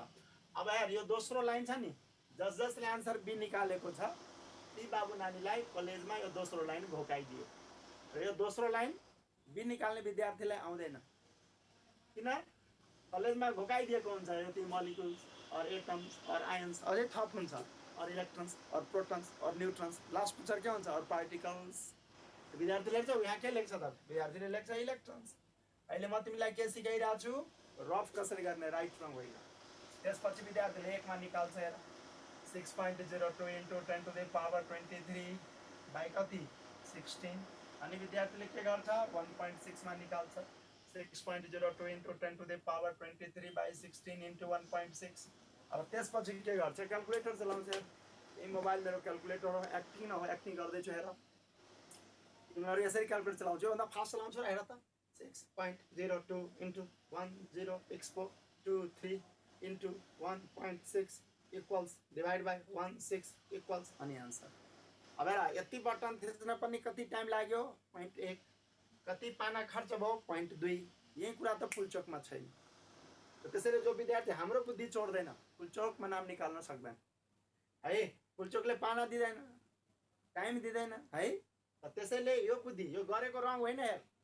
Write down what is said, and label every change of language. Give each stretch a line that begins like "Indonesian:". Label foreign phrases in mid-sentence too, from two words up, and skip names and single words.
Nepali: अब हेर यो दोस्रो लाइन छ नि, जसले आन्सर बी निकालेको छ ती बाबु नानीलाई कलेजमा यो दोस्रो लाइन घोकाइदियो र यो दोस्रो लाइन बी निकाल्ने विद्यार्थीलाई आउँदैन। किन कलेजमा घोकाइदिएको हुन्छ यति मलिकुल्स और एटम्स और आयन्स अझै थप हुन्छ और इलेक्ट्रन्स और प्रोटन्स और न्युट्रन्स लास्ट पिक्चर के हुन्छ और पार्टिकल्स विद्यार्थी लेख्छ यहाँ के लेख्छ त विद्यार्थीले लेख्छ इलेक्ट्रन्स अहिले म तिमीलाई के सिकाइरहेको छु रफ कसरी गर्ने
English: right wrong
Nepali: होइन त्यसपछि विद्यार्थीले एकमा निकाल्छ हेर 6.02
English: into 10 to the power 23 by
Nepali: कति 16 अनि विद्यार्थीले के गर्छ 1.6 मा निकाल्छ 6.02
English: into 10 to the power 23 by
Nepali: 16 into 1.6 अब त्यसपछि के गर्छ क्याल्कुलेटर चलाउँछ यही मोबाइल मेरो क्याल्कुलेटर हो एक्टिङ न हो एक्टिङ गर्दैछु हेर तिमीहरू यसरी क्याल्कुलेटर चलाउँछौ भन्दा फास्ट चलाउँछौ हेर त 6.02 into 106423
English: into 1.6 equals divide by 16 equals
Nepali: अनि आन्सर अब हेर यति बटन थिच्न पनि कति टाइम लाग्यो 0.1 कति पाना खर्च भयो 0.2 यही कुरा त पुलचोकमा छैन त्यसैले जो विद्यार्थी हाम्रो बुद्धि चोर्दैन पुलचोकमा नाम निकाल्न सक्दैन है पुलचोकले पाना दिँदैन टाइम दिँदैन है त्यसैले यो बुद्धि यो गरेको रङ होइन हेर